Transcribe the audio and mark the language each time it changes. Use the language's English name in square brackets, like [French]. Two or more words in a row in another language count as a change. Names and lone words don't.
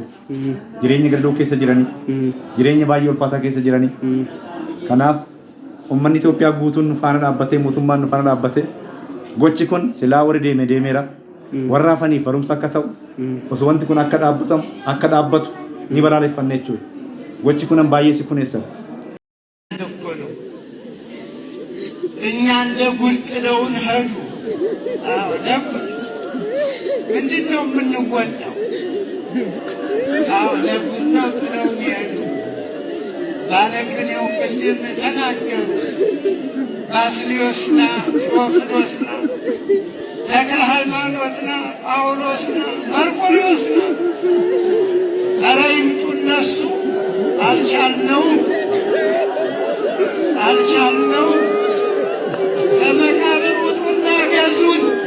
[Oromo] Jireenya gadoo keessa jiranii jireenya baay'ee ulfaataa keessa jiranii kanaaf ummanni Itoophiyaa guutuun faana dhaabbatee mootummaan faana dhaabbatee gochi kun silaa warri deemeera warra hafaniif barumsa akka ta'u osoo wanti kun akka dhaabbatu ni balaaleffanne jechuudha. Gochi kunan baay'ee si kuneessa. [Amharic] እኛ እንደ ጉድ ጥለውን ሄዱ። ምንድን ነው የምንጎዳው? ለጉድ ነው ጥለውን ሄዱ። ባለቅኔው ቅድም ተናገሩ። ባስልዮስና ቴዎፍሎስና ተክለ ሃይማኖትና ጳውሎስና መርቆሬዎስና ኧረ ይምጡ እነሱ። አልቻልነውም። ከመቃብር ውጡና ገዙን።